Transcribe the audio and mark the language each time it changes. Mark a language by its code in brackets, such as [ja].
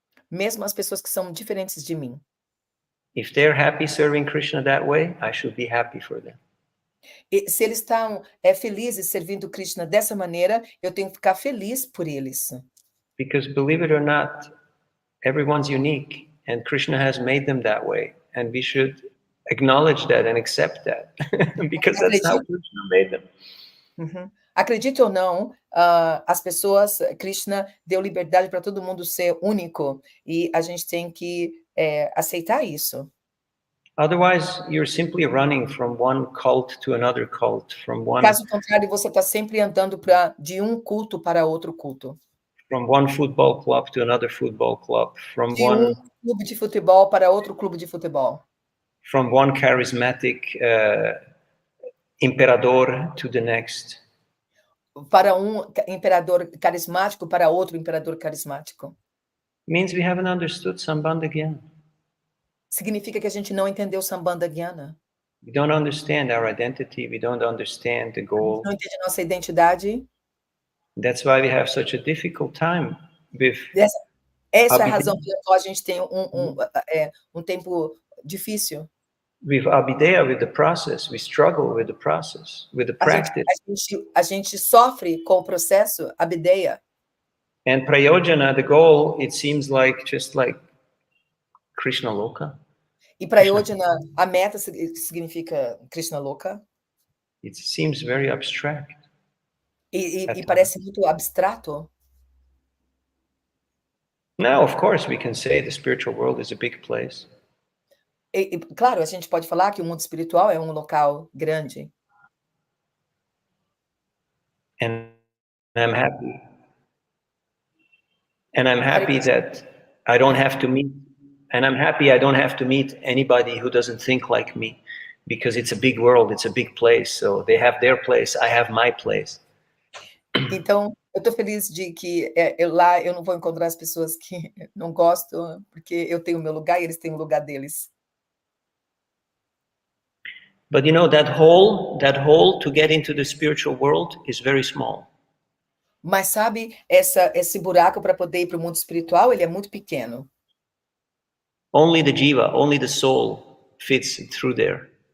[pt] Mesmo as pessoas que são diferentes de mim. [en] If they're happy serving Krishna that way, I should be happy for them. [pt] E se eles estão felizes servindo Krishna dessa maneira, eu tenho que ficar feliz por eles. [en] Because believe it or not, everyone's unique, and Krishna has made them that way, and we should acknowledge that and accept that, because that's how Krishna made them. Uhum. [pt] Acredite ou não, as pessoas, Krishna deu liberdade para todo mundo ser único, e a gente tem que aceitar isso. [en] Otherwise, you're simply running from one cult to another cult, from one. [pt] Caso contrário, você está sempre andando de um culto para outro culto. [en] From one football club to another football club, from [pt] de um clube de futebol para outro clube de futebol. [en] From one charismatic imperador to the next. [pt] Para imperador carismático para outro imperador carismático. [en] Means we haven't understood Sambandha Gyana. [pt] Significa que a gente não entendeu Sambandha Gyana. [en] We don't understand our identity, we don't understand the goal. [pt] Não entende nossa identidade. [en] That's why we have such a difficult time with. [pt] Essa é a razão pela qual a gente tem um tempo difícil. [en] With Abhideya, with the process, we struggle with the process, with the practice. [pt] A gente sofre com o processo, Abhideya. [en] And Prayojana, the goal, it seems like just like Krishna Loka. [pt] E Prayojana, a meta significa Krishna Loka. [en] It seems very abstract. [pt] E parece muito abstrato. [en] Now, of course, we can say the spiritual world is a big place. [pt] Claro, a gente pode falar que o mundo espiritual é um local grande. [en] And I'm happy. And I'm happy that I don't have to meet, and I'm happy I don't have to meet anybody who doesn't think like me, because it's a big world, it's a big place. So they have their place, I have my place. [pt] Então, eu estou feliz de que lá eu não vou encontrar as pessoas que não gostam, porque eu tenho o meu lugar e eles têm o lugar deles. [en] But you know, that hole to get into the spiritual world is very small. [pt] Mas sabe, esse buraco para poder ir para o mundo espiritual, ele é muito pequeno. [en] Only the jiva, only the soul fits through there.